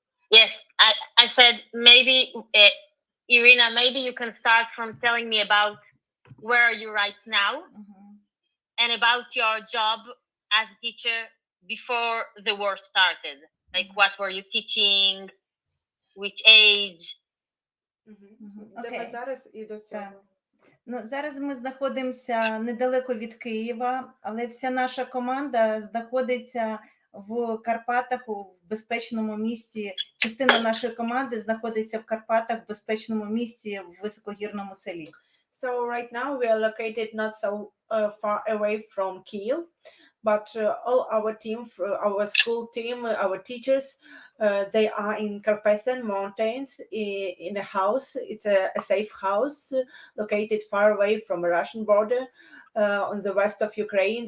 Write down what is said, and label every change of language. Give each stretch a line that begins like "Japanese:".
English: Yes, I said maybe, Irina, maybe you can start from telling me about where are you right now and about your job as a teacher before the war started. Like, what were you teaching? Which age?
Ukrainian: Okay. Зараз і до цього. Зараз ми знаходимося недалеко від Києва, але вся наша команда знаходиться в Карпатах у безпечному місці. Частина нашої команди знаходиться в Карпатах в безпечному місці в високогірному селі.
English: So right now we are located not so far away from Kyiv, but all our team, our school team, our teachers, they are in Carpathian Mountains in a house. It's a safe house located far away from the Russian border on the west of Ukraine.